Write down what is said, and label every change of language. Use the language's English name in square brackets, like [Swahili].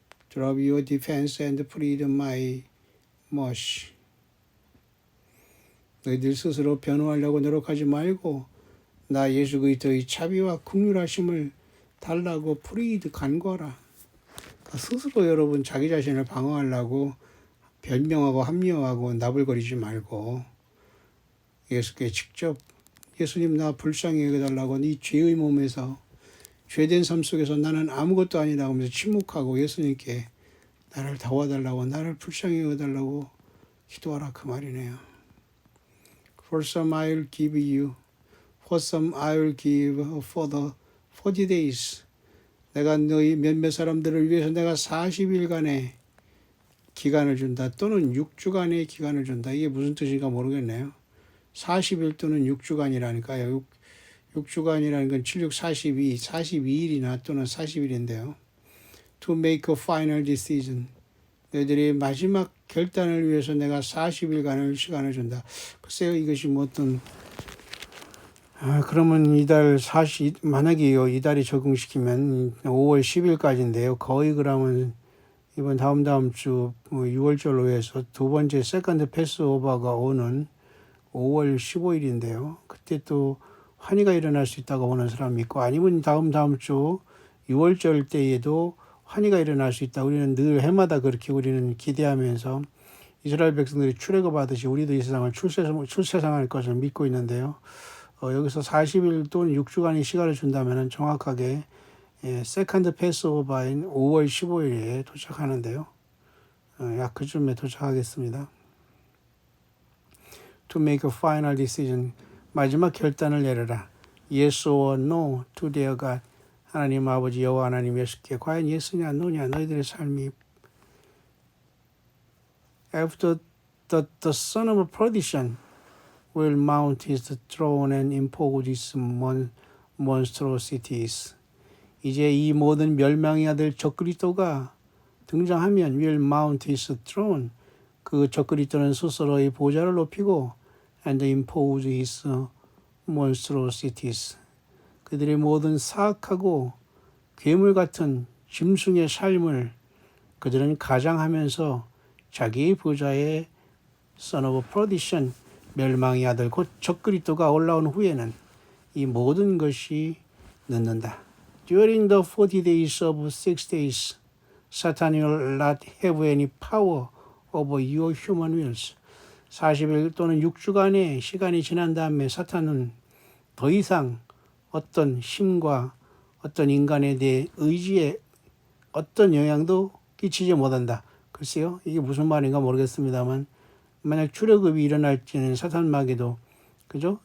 [English] Drop your defense and plead my mercy. [Korean] 너희들 스스로 변호하려고 노력하지 말고 나 예수 그리스도의 자비와 긍휼하심을 달라고 plead 간구하라. 스스로 여러분 자기 자신을 방어하려고 변명하고 합리화하고 나불거리지 말고 예수께 직접 예수님 나 불쌍히 여겨달라고 네 죄의 몸에서 죄된 삶 속에서 나는 아무것도 아니다 하면서 침묵하고 예수님께 나를 도와달라고 나를 불쌍히 여겨달라고 기도하라 그 말이네요. [English] For some I will give you, for some I will give for the 40 days. [Korean] 내가 너희 몇몇 사람들을 위해서 내가 40일간의 기간을 준다. 또는 6주간의 기간을 준다. 이게 무슨 뜻인가 모르겠네요. 40일 또는 6주간이라니까요. 6주간이라는 건 7, 6, 42, 42일이나 또는 40일인데요. [English] To make a final decision. [Korean] 너희들이 마지막 결단을 위해서 내가 40일간을 시간을 준다. 글쎄요, 이것이 뭐 어떤 그러면 이달 만약에요, 이달이 적용시키면 5월 10일까지인데요. 거의 그러면 이번 다음 주 6월절로 해서 두 번째 세컨드 패스오버가 오는 5월 15일인데요. 그때 또 환희가 일어날 수 있다고 보는 사람이 있고 아니면 다음 주 6월절 때에도 환희가 일어날 수 있다. 우리는 늘 해마다 그렇게 우리는 기대하면서 이스라엘 백성들이 출애굽하듯이 우리도 이 세상을 출세상할 것을 믿고 있는데요. 여기서 40일 또는 6주간의 시간을 준다면 정확하게 세컨드 패스오버인 5월 15일에 도착하는데요. 약 그쯤에 도착하겠습니다. [English] To make a final decision. [Korean] 마지막 결단을 내려라. [English] Yes or no to their God. [Korean] 하나님 아버지 여호와 하나님 예수께 과연 예스냐 노냐 너희들의 삶이 [English] After the son of perdition will mount his throne and impose his monstrosities. [Korean] 이제 이 모든 멸망의 아들 적그리스도가 등장하면 [English] will mount his throne. [Korean] 그 적그리스도는 스스로의 보좌를 높이고 [English] and impose his monstrosities. [Korean] 그들의 모든 사악하고 괴물 같은 짐승의 삶을 그들은 가장하면서 자기의 보좌에 [English] son of perdition [Korean] 멸망의 아들 곧 적그리스도가 올라온 후에는 이 모든 것이 늦는다. [English] During the 40 days of 6 days, Satan will not have any power over your human wills. [Korean] 40일 또는 6주간의 시간이 지난 다음에 사탄은 더 이상 어떤 힘과 어떤 인간에 대해 의지에 어떤 영향도 끼치지 못한다. 글쎄요, 이게 무슨 말인가 모르겠습니다만, 만약 출애굽이 일어날 때는 사탄 마귀도, 그죠?